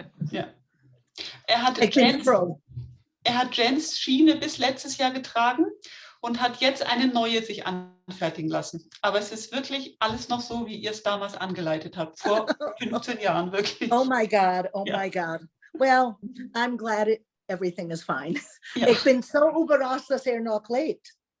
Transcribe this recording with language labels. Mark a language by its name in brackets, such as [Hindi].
[German] Ja. Er hat Ich bin froh. Jens Schiene bis letztes Jahr getragen und hat jetzt eine neue sich anfertigen lassen. Aber es ist wirklich alles noch so, wie ihr es damals angeleitet habt, vor 15 Jahren wirklich. [English] Oh my God, oh [German] Ja. [English] my God. Well, I'm glad everything is fine. [German] Ja. Ich bin so überrascht, dass noch lebt.